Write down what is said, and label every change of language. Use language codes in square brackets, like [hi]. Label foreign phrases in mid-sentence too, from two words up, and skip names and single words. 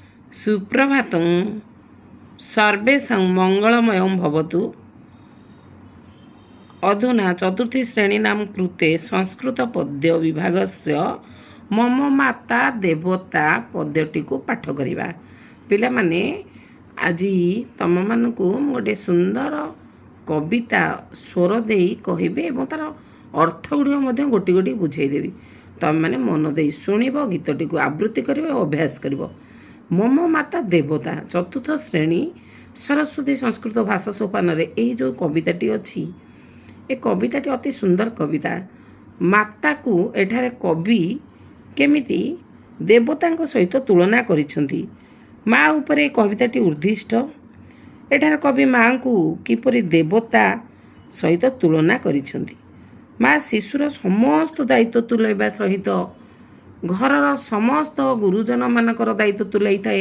[sa] सुप्रभातं सर्वेषां मङ्गलमयं भवतु। अधुना चतुर्थी श्रेणीनां कृते संस्कृतपद्य विभागस्य [or] ମମ ମାତା ଦେବତା ପଦ୍ୟଟି କୁ ପାଠ କରିବା। ପିଲାମାନେ ଆଜି ତୁମମାନଙ୍କୁ ଗୋଟେ ସୁନ୍ଦର କବିତା ସ୍ୱର ଦେଇ କହିବେ ଏବଂ ତାର ଅର୍ଥ ଗୁଡ଼ିକ ମଧ୍ୟ ଗୋଟି ଗୋଟି ବୁଝାଇ ଦେବି। ତୁମ ମାନେ ମନ ଦେଇ ଶୁଣିବ, ଗୀତଟି କୁ ଆବୃତ୍ତି କରିବ, ଅଭ୍ୟାସ କରିବ। ମମ ମାତା ଦେବତା ଚତୁର୍ଥ ଶ୍ରେଣୀ ସରସ୍ୱତୀ ସଂସ୍କୃତ ଭାଷା ସୋପାନ ଏହି ଯୋ କବିତାଟି ଅଛି, ଏ କବିତାଟି ଅତି ସୁନ୍ଦର କବିତା। ମାତା କୁ ଏଠାରେ କବି କେମିତି ଦେବତା ସହିତ ତୁଳନା କରିଛନ୍ତି। ମାଆ ଉପରେ କବିତାଟି ଉଦ୍ଦିଷ୍ଟ। ଏଠାରେ କବି ମାଆ କୁ କିପରି ଦେବତା ସହିତ ତୁଳନା କରିଛନ୍ତି। ମାଆ ଶିଶୁର ସମସ୍ତ ଦାୟିତ୍ୱ ତୁଲାଇବା ସହିତ ଘରର ସମସ୍ତ ଗୁରୁଜନ ମାନଙ୍କର ଦାୟିତ୍ୱ ତୁଲାଇ ଥାଏ